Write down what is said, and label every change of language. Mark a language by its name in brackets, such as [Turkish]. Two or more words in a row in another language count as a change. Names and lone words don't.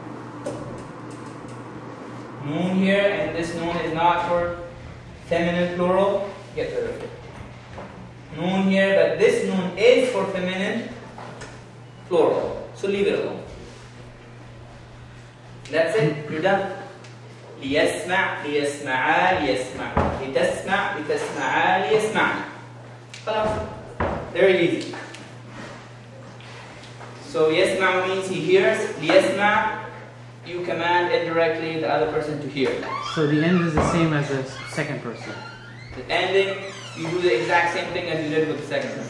[English] Noon here, and this noon is not for feminine plural, get rid of it. Noon here, but this noon is for feminine plural, so leave it alone. That's it, you're done. [Arabic] ليسمع ليسمعا ليسمع لتسمع لتسمعا ليسمعن. خلاص. [English] Very easy. So yasma means he hears. Liyasma, you command indirectly the other person to hear. So the end is the same as the second person. The ending, you do the exact same thing as you did with the second person.